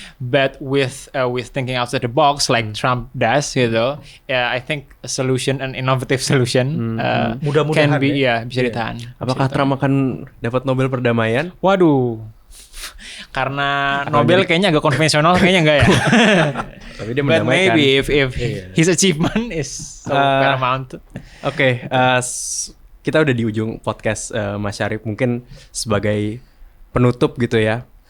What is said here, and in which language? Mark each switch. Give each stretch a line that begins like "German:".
English: But with thinking outside the box like Trump does gitu, I think a solution, an innovative solution
Indonesian: mudah-mudahan
English: can be
Indonesian: bisa ditahan. Apakah Trump akan dapat Nobel perdamaian? Waduh. Karena Nobel kayaknya agak konvensional, kayaknya enggak ya. Tapi dia
English: But
Indonesian: mendamaikan.
English: maybe if his achievement is so paramount.
Indonesian: Oke, kita udah di ujung podcast Mas Syarif. Mungkin sebagai penutup gitu ya.